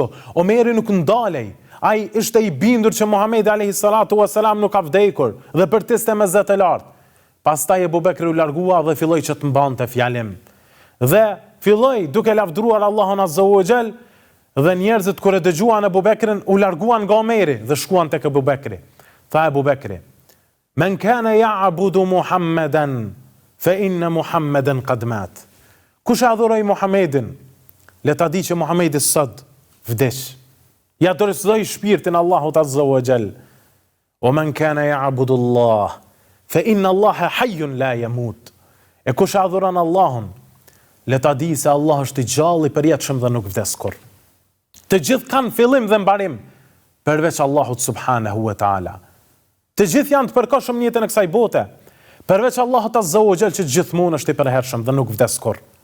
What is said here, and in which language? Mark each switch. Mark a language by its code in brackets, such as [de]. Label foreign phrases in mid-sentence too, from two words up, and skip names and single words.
[sq] Omeri nuk ndalej, ai ishte i bindur që Muhamedi [ar] عليه الصلاة والسلام [sq] nuk ka vdekur dhe bërtiste me zë të lartë. Pastaj Abu Bekri u largua dhe filloi që të mbante fjalim. Dhe filloi duke lavdruar Allahun [ar] عز وجل, [sq] dhe njerëzit kur e dëgjuan Abu Bekrin u larguan nga Omeri dhe shkuan tek Abu Bekri. Tha Abu Bekri: [ar] من كان يعبد محمدا فإن محمدا قد مات. [sq] Kush adhuroi Muhammedin, le ta di që Muhamedi sot vdes. Ja dorëzoi shpirtin Allahut [ar] عز وجل. ومن كان يعبد الله فإن الله حي لا يموت. [sq] E kush adhuron Allahun, le ta di se Allah është i gjallë, i përjetshëm dhe nuk vdes kurrë. Të gjithë kanë fillim dhe mbarim, përveç Allahut [ar] سبحانه وتعالى. [sq] Të gjithë janë të përkohshëm në jetën e kësaj bote, përveç Allahut [ar] عز وجل [sq] që gjithmonë është i përhershëm dhe nuk vdes kurrë.